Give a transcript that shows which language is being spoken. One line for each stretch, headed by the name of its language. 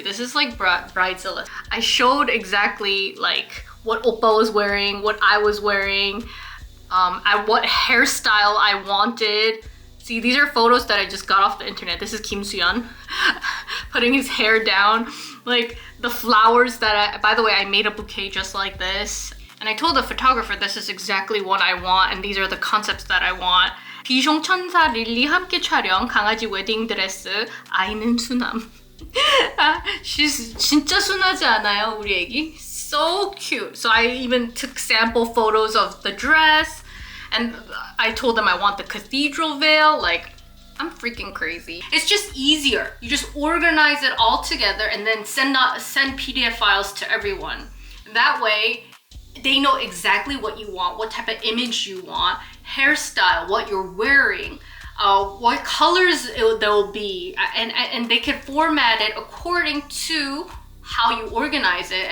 English: This is like Bridezilla. I showed exactly like what Oppa was wearing, what I was wearing, what hairstyle I wanted. See, these are photos that I just got off the internet. This is Kim Soo-yeon putting his hair down. Like the flowers that by the way, I made a bouquet just like this. And I told the photographer this is exactly what I want and these are the concepts that I want.
Korean: 비숑 천사 릴리 함께 촬영 강아지 웨딩드레스 아이는 수남. She's 진짜 순하지 않아요, 우리 애기?
English: So cute. So I even took sample photos of the dress and I told them I want the cathedral veil. Like, I'm freaking crazy. It's just easier. You just organize it all together and then send PDF files to everyone. That way, they know exactly what you want, what type of image you want, hairstyle, what you're wearing, what colors they'll be, and they can format it according to how you organize it.